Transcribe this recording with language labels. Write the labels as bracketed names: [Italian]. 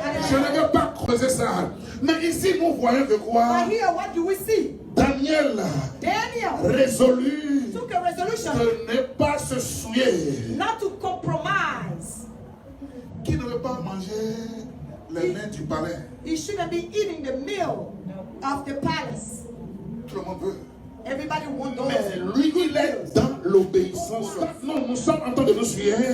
[French] Je ne vais pas creuser ça. Mais ici, nous voyons que quoi? [English] But here, what do we see? [French] Daniel [English] Daniel [French] résolu [English] took a resolution [French] de ne pas se souiller. [English] not to compromise. [French] Qui ne veut pas manger les mains du palais? [English] He shouldn't be eating the meal of the palace. [French] Tout le monde veut. [English] Everybody wants those. [French] Mais lui, il est dans l'obéissance. Non, nous sommes en train de nous souiller.